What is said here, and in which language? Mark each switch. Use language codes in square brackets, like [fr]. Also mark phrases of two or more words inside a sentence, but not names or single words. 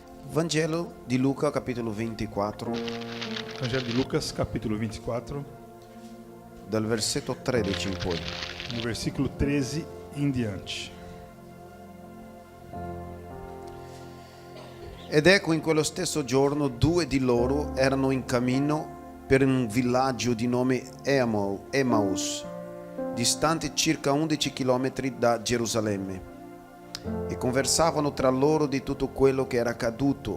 [it] Vangelo di Luca, capitolo 24, [pt] Evangelho de Lucas, capítulo 24, [it] dal versetto 13 in poi. [pt] no versículo 13 em diante. [it] Ed ecco, in quello stesso giorno 2 di loro erano in cammino per un villaggio di nome Emmaus, distante circa 11 chilometri da Gerusalemme, e conversavano tra loro di tutto quello che era accaduto.